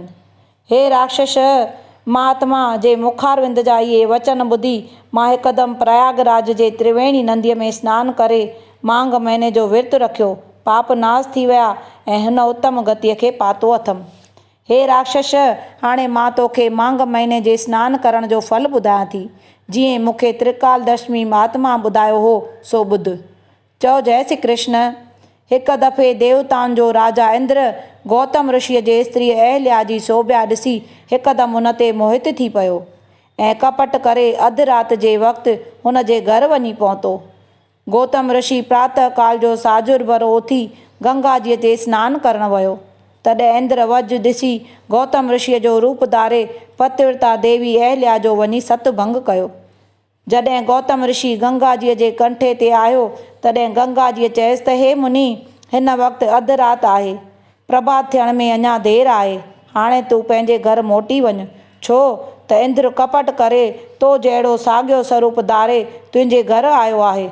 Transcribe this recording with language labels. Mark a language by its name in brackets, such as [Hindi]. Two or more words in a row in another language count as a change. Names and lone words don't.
[Sindhi] हे राक्षस, महात्मा जे मुखारविंद जा इहे वचन ॿुधी मां हिकदमि प्रयागराज जे त्रिवेणी नदीअ में सनानु करे मांग महीने जो विर्तु रखियो। पाप नाश थी विया ऐं हिन उत्तम गतिअ खे पातो अथमि। हे राक्षस, हाणे मां तोखे मांग महीने जे सनानु करण जो फल ॿुधायां थी, जीअं मूंखे त्रिकालदर्शी महात्मा ॿुधायो हो सो ॿुध। चओ जय श्री कृष्ण। हिकु दफ़े देवताउनि जो राजा इंद्र गौतम ऋषिअ जे स्त्री अहल्या जी शोभा ॾिसी हिकदमि हुन ते मोहित थी पियो ऐं कपट करे अधु राति जे वक़्तु हुन जे घर वञी पहुतो। गौतम ऋषि प्रातः काल जो साजुर भरो उथी गंगा जीअ ते सनानु करणु वियो। तॾहिं इंद्र वज ॾिसी गौतम ऋषिअ जो रूप धारे पतिव्रता देवी अहल्या जो वञी सतु भंग कयो। जॾहिं गौतम ऋषि गंगा जीअ जे कंठे ते आयो तॾहिं गंगा जीअ चयसि त हे मुनि, हिन वक़्तु अधु राति आहे, प्रभात थियण में अञा देरि आहे, हाणे तूं पंहिंजे घर मोटी वञ, छो त इंद्र कपट करे तो जहिड़ो साॻियो स्वरूप धारे तुंहिंजे घर आयो आहे।